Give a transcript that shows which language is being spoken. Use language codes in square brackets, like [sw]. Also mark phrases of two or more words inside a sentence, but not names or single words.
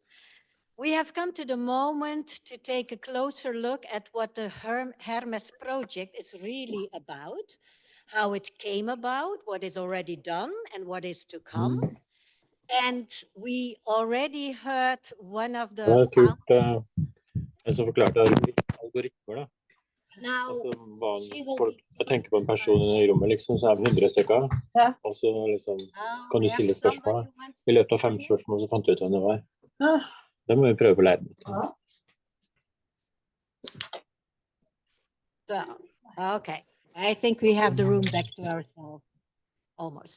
[en] We have come to the moment to take a closer look at what the HERMMES project is really about. how it came about, what is already done, and what is to come. And we already heard one of [no] Det [en] the [no] var kult, en som forklarte algoritmer, da. [en] now [no] Altså, [en] she will [no] folk, [en] be [no] jeg tenker på en person i rommet, liksom, så er vi 100 stykker. Ja. Og så liksom, oh, kan du [en] yeah, [no] stille spørsmål. [en] somebody wants [no] I løpet av 5 spørsmål så fant du ut hvem det var. Ah. Det må vi prøve på leiden. [en] So, okay, I think we have the room back to ourselves, almost.